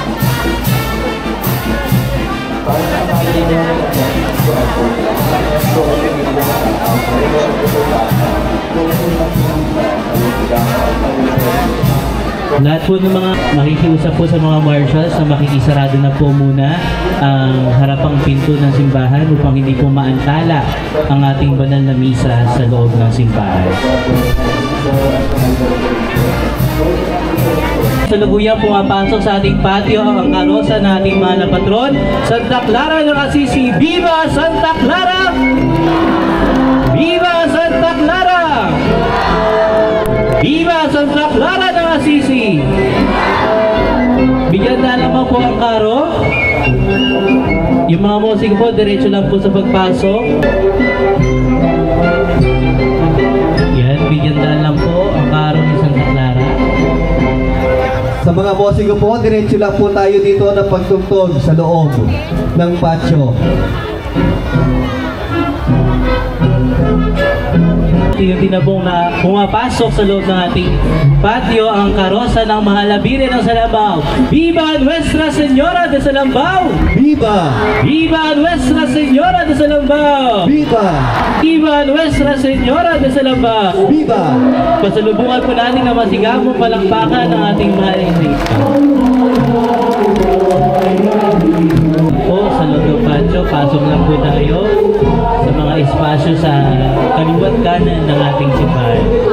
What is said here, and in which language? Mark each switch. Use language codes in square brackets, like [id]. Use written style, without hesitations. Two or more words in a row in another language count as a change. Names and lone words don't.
[tl] Lahat po ng mga makikiusap po sa mga marshals na makikisarado na po muna ang harapang pinto ng simbahan upang hindi po maantala ang ating banal na misa sa loob ng simbahan. Salukuyan pumapasok sa ating patio ang karosa ng ating mahal na patron, Santa Clara ng Assisi. [es] Viva Santa Clara! Viva Santa Clara! [tl] Viva Santa Clara ng Assisi! Bigyan na lamang po ang karo. Yung mga musik po, diretso lang po sa pagpasok. Yan, bigyan na lang po ang karo ni Santa Clara. Sa mga musiko po, diretso lang po tayo dito na pagtugtog sa loob ng patio. Unti-unti na pong pumapasok sa loob ng ating patio ang karosa ng Mahalabire ng Salambao. [es] Viva Nuestra Señora de Salambao! Viva! Viva Nuestra Señora de Salambao! Viva! Viva Nuestra Señora de Salambao! Viva! [tl] Pasalubungan po natin na masigamong palakpakan ng ating mahaling Rita. Po sa loob ng patio, pasok lang po tayo sa mga espasyo sa kaliwat kanan ng ating simbahan.